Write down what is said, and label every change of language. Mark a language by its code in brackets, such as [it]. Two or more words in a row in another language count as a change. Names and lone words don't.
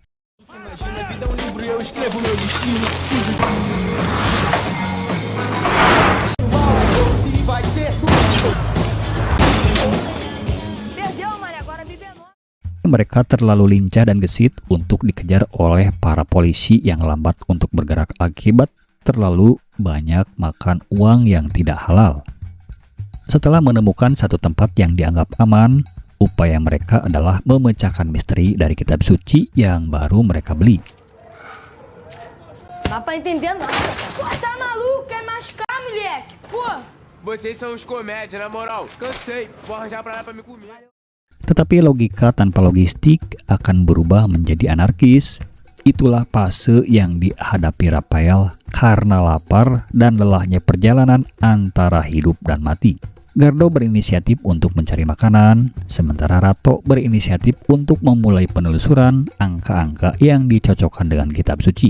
[id] Mereka terlalu lincah dan gesit untuk dikejar oleh para polisi yang lambat untuk bergerak akibat terlalu banyak makan uang yang tidak halal. Setelah menemukan satu tempat yang dianggap aman, upaya mereka adalah memecahkan misteri dari kitab suci yang baru mereka beli. [pt] Dá pra entender nada. Pô, tá maluco? Quer machucar, moleque? Pô. Vocês são os comédia, na moral. Cansei. Vou arranjar pra lá pra me comer. [id] Tetapi logika tanpa logistik akan berubah menjadi anarkis. Itulah fase yang dihadapi Rafael karena lapar dan lelahnya perjalanan antara hidup dan mati. Gardo berinisiatif untuk mencari makanan, sementara Rato berinisiatif untuk memulai penelusuran angka-angka yang dicocokkan dengan kitab suci.